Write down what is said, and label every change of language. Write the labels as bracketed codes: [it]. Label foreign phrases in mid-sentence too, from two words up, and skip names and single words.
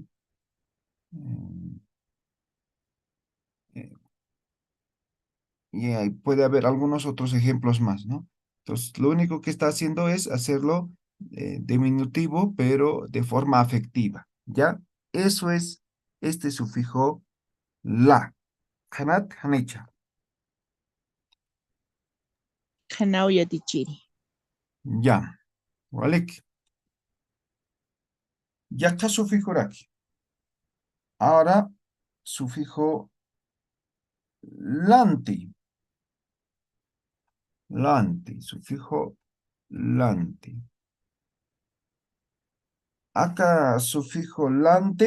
[es] Mm, eh, y ahí puede haber algunos otros ejemplos más, ¿no? Entonces, lo único que está haciendo es hacerlo diminutivo, pero de forma afectiva, ¿ya? Eso es este sufijo la. [ay] Hanat, hanicha. Hanao y Atichiri. [es] Ya. Walik. Ya está sufijo aquí. Ahora, sufijo lanti. Lanti. Sufijo lanti. Acá, sufijo lanti.